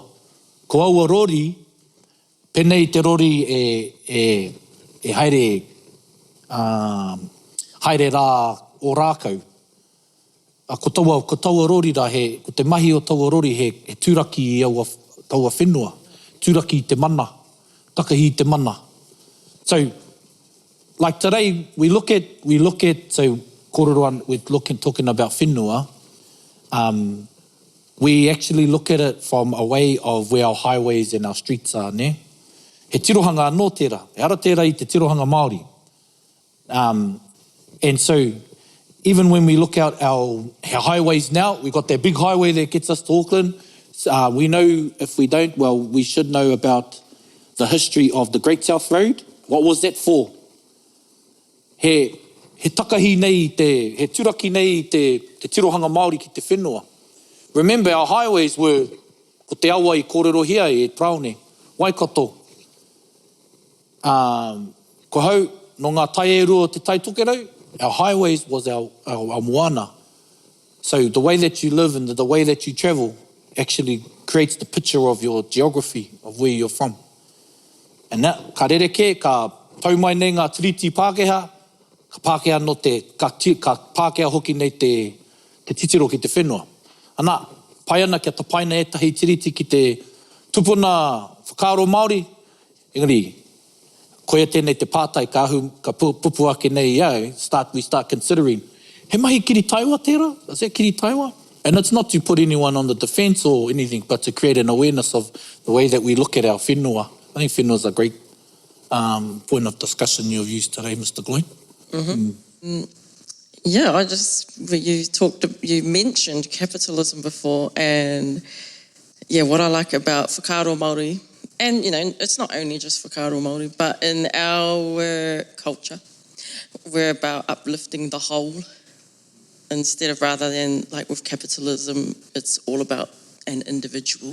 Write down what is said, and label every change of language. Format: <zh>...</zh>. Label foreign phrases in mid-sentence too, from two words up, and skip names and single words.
<mi>Ko aua rori, pēnei te rori e haere rā o rākau. Ko taua rori rā ko te mahi o taua rori he tūraki I taua whenua. Tūraki I te mana. Takahi I te mana.</mi> <en>So, like today, we look at so kōrero, we're talking about whenua. We actually look at it from a way of where our highways and our streets are, ne?</en> <mi>He tirohanga anō tērā. He ara tērā I te tirohanga Māori.</mi> <en>And so, even when we look out our highways now, we've got that big highway that gets us to Auckland. We know, if we don't, well, we should know about the history of the Great South Road. What was that for?</en> <mi>He takahi nei he turaki nei te tirohanga Māori ki te whenua.</mi> <en>Remember, our highways were,</en> <mi>ko te awa I kōrerorero e Praone, Waikato. Ko hau, no ngā tai e rua te tai tokerau,</mi> <en>our highways was our moana. So the way that you live and the way that you travel actually creates the picture of your geography, of where you're from. And that,</en> <mi>ka rereke, ka tau mai nei ngā tiriti Pākehā, ka Pākehā no ka Pākehā hoki nei te titiro ki te whenua. Ana, pai ana kia tapaina etahi tiriti ki te tupuna whakaaro Māori, engari, koia tēnei te pātai ka pupu ake nei iau,</mi> <en>we start considering,</en> <mi>he mahi kiri taiwa tērā?</mi> <en>Is that</en> <mi>kiri taiwa?</mi> <en>And it's not to put anyone on the defense or anything, but to create an awareness of the way that we look at our whenua. I think whenua is a great point of discussion you've used today, Mr. Gloin. Yeah, you mentioned capitalism before, and yeah, what I like about</en> <mi>whakaaro Māori,</mi> <en>and you know, it's not only just</en> <mi>whakaaro Māori,</mi> <en>but in our culture, we're about uplifting the whole, rather than like with capitalism, it's all about an individual.</en>